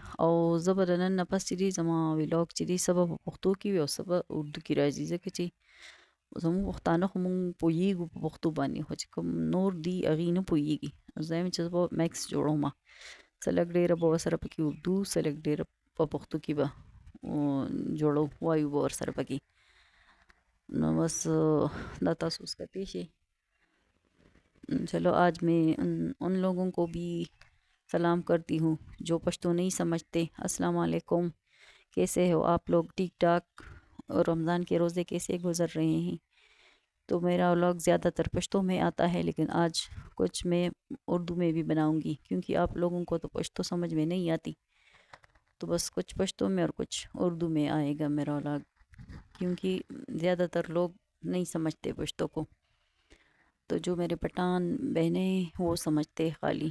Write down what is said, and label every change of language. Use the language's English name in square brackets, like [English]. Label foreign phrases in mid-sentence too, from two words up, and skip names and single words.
[Pashto] او زه به د نن نه پس چې دی زما ولاګ چې دی څه به په پښتو کې وي او څه به اردو کې راځي ځکه چې زموږ پښتانه خو موږ پوهېږو په پښتو باندې خو چې کوم نور دي هغې نه پوهېږي. زه یم چې زه به میکس جوړوم څه لږ ډېره به ورسره پکې اردو څه لږ ډېره په پښتو کې به جوړو وایو به ورسره پکې. نو بس دا تاسو اوس کتی شئ. [Urdu] چلو آج میں ان لوگوں کو بھی سلام کرتی ہوں جو پشتو نہیں سمجھتے. السلام علیکم، کیسے ہو آپ لوگ؟ ٹھیک ٹھاک؟ اور رمضان کے روزے کیسے گزر رہے ہیں؟ تو میرا ولاگ زیادہ تر پشتو میں آتا ہے لیکن آج کچھ میں اردو میں بھی بناؤں گی کیونکہ آپ لوگوں کو تو پشتو سمجھ میں نہیں آتی تو بس کچھ پشتو میں اور کچھ اردو میں آئے گا میرا ولاگ کیونکہ زیادہ تر لوگ نہیں سمجھتے پشتو کو تو جو میرے پٹھان بہنیں وہ سمجھتے خالی.